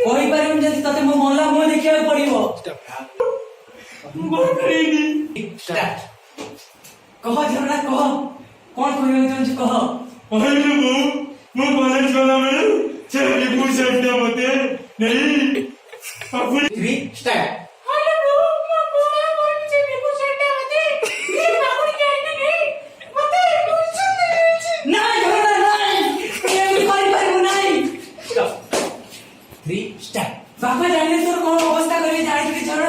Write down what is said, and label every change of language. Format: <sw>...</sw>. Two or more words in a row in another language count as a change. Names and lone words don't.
<or>କହିପାରିବୁନି ଯଦି ତତେ ମୋ ମଲା ମୁହଁ ଦେଖିବାକୁ ପଡିବ। ମୁଁ କହିପାରିବିନି। କହ ଝରଣା କହ, କଣ କହିବାକୁ ଚାହୁଁଛୁ କହ। କହିବି ନା ବୋଉ। ମୁଁ କଲେଜ ଗଲାବେଳେ ସେ ରିପୁ ସେଟା ମତେ ନେଇ</or> <en>Three, start.</en> <spv>बापा जाने तोर कौन अवस्था करे जाने के झरना</spv>